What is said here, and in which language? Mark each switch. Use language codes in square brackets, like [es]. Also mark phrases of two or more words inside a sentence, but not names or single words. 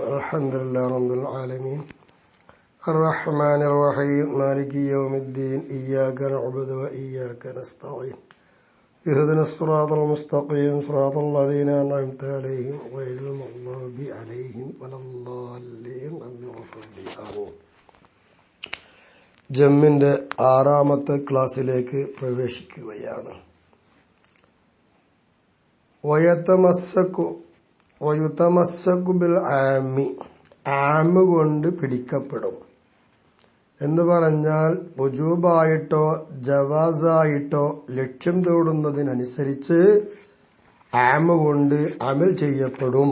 [ar] الحمد لله رب العالمين الرحمن الرحيم مالك يوم الدين إياك نعبد وإياك نستعين اهدنا الصراط المستقيم صراط الذين أنعمت عليهم غير المغضوب عليهم ولا الضالين آمين. [ml] ജമ്മിന്റെ 6ാമത്തെ ക്ലാസ്സിലേക്ക് പ്രവേശിക്കുകയാണ്. [ar] ويتمسك بالعام [ml] കൊണ്ട് പിടിക്കപ്പെടും എന്ന് പറഞ്ഞാൽ വുജൂബായിട്ടോ ജവാസായിട്ടോ ലക്ഷ്യം തോടുന്നതിനനുസരിച്ച് ആമ് കൊണ്ട് അമൽ ചെയ്യപ്പെടും.